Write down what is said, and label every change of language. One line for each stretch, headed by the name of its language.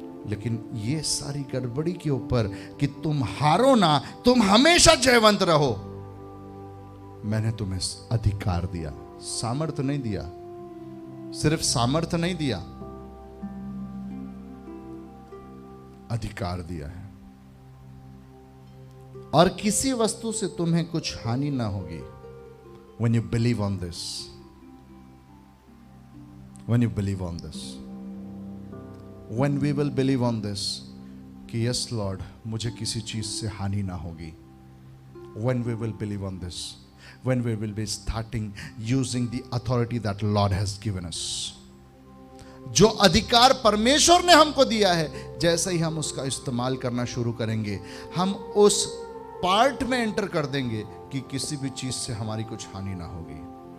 Hindi: लेकिन ये सारी गड़बड़ी के ऊपर कि तुम हारो ना, तुम हमेशा जयवंत रहो, मैंने तुम्हें अधिकार दिया, सामर्थ्य नहीं दिया। सिर्फ सामर्थ्य नहीं दिया, अधिकार दिया है। और किसी वस्तु से तुम्हें कुछ हानि ना होगी।
English: When you believe on this, when you believe on this, when we will believe on this, कि yes Lord,
Hindi: मुझे किसी चीज से हानि ना होगी।
English: When we will believe on this, when we will be starting using the authority that Lord has given us,
Hindi: जो अधिकार परमेश्वर ने हमको दिया है, जैसे ही हम उसका इस्तेमाल करना शुरू करेंगे, हम उस पार्ट में एंटर कर देंगे कि किसी भी चीज से हमारी कुछ हानि ना होगी।